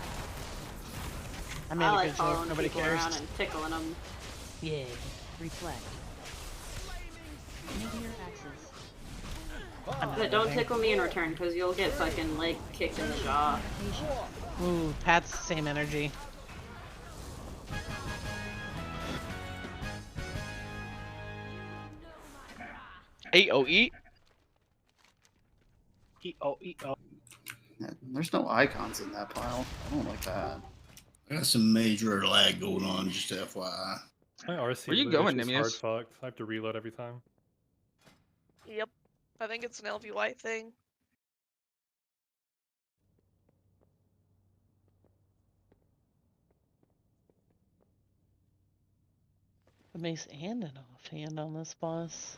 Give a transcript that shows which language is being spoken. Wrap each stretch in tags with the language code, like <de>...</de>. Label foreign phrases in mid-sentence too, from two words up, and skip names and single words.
<en>I made I a like good joke. following Nobody people cares. around and tickling them. Yeah. Reflect. Meteor axes. But don't tickle me in return, because you'll get fucking leg kicked in the jaw. Ooh, Pat's same energy. E-O-E. E-O-E-O. Yeah, there's no icons in that pile. I don't like that. I got some major lag going on, just FYI. My RC Where you loot going, is just Nimius? hard fucked. I have to reload every time. Yep. I think it's an LVY thing. A mace and an offhand on this boss.</en>